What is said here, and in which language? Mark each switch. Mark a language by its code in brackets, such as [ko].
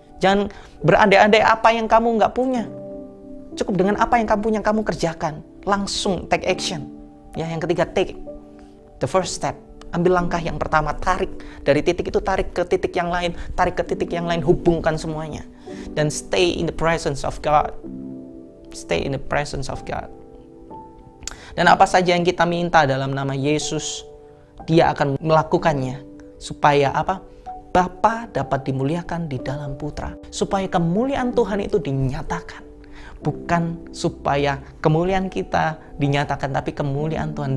[id] Jangan berandai-andai apa yang kamu nggak punya. Cukup dengan apa yang kamu punya, kamu kerjakan. Langsung [en] take action. [id] Ya, yang ketiga, [en] take the first step. [id] ambil langkah yang pertama, tarik dari titik itu, tarik ke titik yang lain, tarik ke titik yang lain, hubungkan semuanya. [en] Dan stay in the presence of God. Stay in the presence of God. [id] Dan apa saja yang kita minta dalam nama Yesus, Dia akan melakukannya. Supaya apa? Bapa dapat dimuliakan di dalam Putra. Supaya kemuliaan Tuhan itu dinyatakan. Bukan supaya kemuliaan kita dinyatakan, tapi kemuliaan Tuhan.